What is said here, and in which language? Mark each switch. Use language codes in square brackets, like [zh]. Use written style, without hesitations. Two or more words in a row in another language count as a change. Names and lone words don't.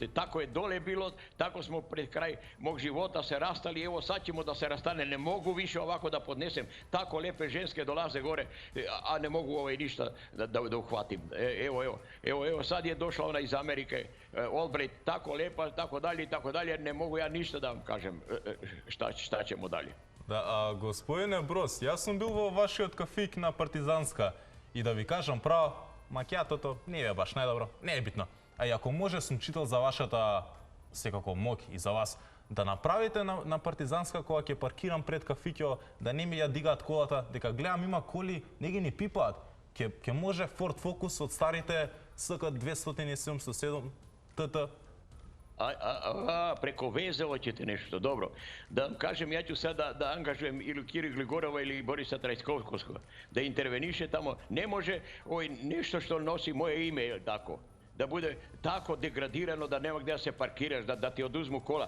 [sr] Tako je dole bilo, tako smo pred kraj mog života se rastali, evo sad ćemo da se rastane, ne mogu više ovako da podnesem. Tako lepe ženske dolaze gore, a ne mogu ništa da uhvatim. Evo, sad je došla ona iz Amerike, Albright, tako lepa, tako dalje, ne mogu ja ništa da vam kažem šta ćemo dalje. [mk] Да, господине Броз, јас сум бил во вашиот кафик на Партизанска и да ви кажам право, макијатото не е баш најдобро, не е битно. А и ако може сум читал за вашата секако мок и за вас да направите на Партизанска кога ќе паркирам пред кафиќето, да не ми ја дигаат колата, дека гледам има коли, не ги ни пипаат. Ќе може Ford Focus од старите СК 277 ТТ. [sr] Preko veze hoćete nešto, dobro. Da vam kažem, ja ću sada da angažujem ili Kiru Gligorova ili Borisa Trajkovskog, da interveniše tamo. Ne može nešto što nosi moje ime, tako, da bude tako degradirano da nema gdje da se parkiraš, da ti oduzmu kola.